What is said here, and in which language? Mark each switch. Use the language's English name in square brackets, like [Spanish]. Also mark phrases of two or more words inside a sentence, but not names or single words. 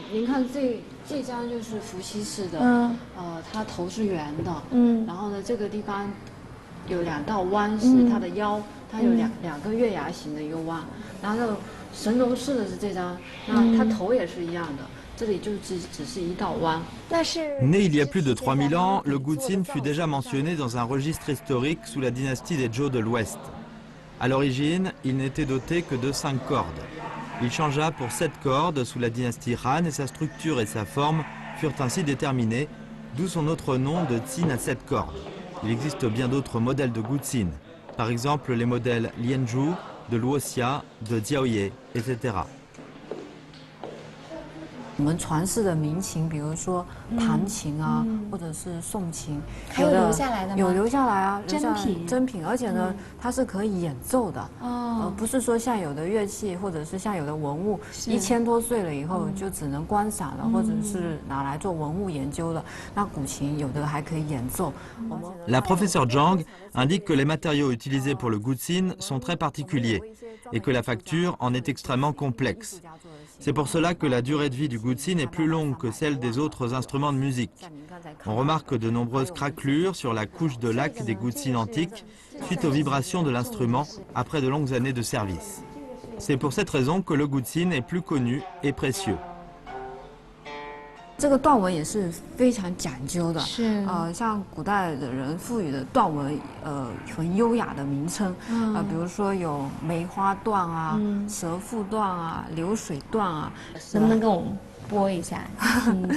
[Chinese] 您看这张就是伏羲式的，它头是圆的，然后呢这个地方有2道弯，是它的腰，它有两个月牙形的一个弯。然后神农式的是这张，那它头也是一样的。这里就只是一道弯。 [French] Né il y a plus de 3000 ans, le gutsin fut déjà mentionné dans un registre historique sous la dynastie des Zhou de l'Ouest. À l'origine, il n'était doté que de 5 cordes. Il changea pour 7 cordes sous la dynastie Han et sa structure et sa forme furent ainsi déterminées, d'où son autre nom de tsin à 7 cordes. Il existe bien d'autres modèles de gutsin, par exemple les modèles Lianzhu, de Luoxia, de Jiaoye, etc. [Chinese] 我们传世的民琴，比如说弹琴啊，或者是诵琴，还有留下来的吗？有留下来啊，真品，而且呢，它是可以演奏的，不是说像有的乐器或者是像有的文物1000多岁了以后就只能观赏了，或者是拿来做文物研究了。那古琴有的还可以演奏。 [French] La professeure Zhang indique que les matériaux utilisés pour le gutsin sont très particuliers et que la facture en est extrêmement complexe. C'est pour cela que la durée de vie du guzhine est plus longue que celle des autres instruments de musique. On remarque de nombreuses craquelures sur la couche de laque des guzhines antiques suite aux vibrations de l'instrument après de longues années de service. C'est pour cette raison que le guzhine est plus connu et précieux. [Chinese] 这个断纹也是非常讲究的，像古代的人赋予的断纹，很优雅的名称，比如说有梅花断啊、蛇腹断啊、流水断啊，能不能跟我们播一下，听一下？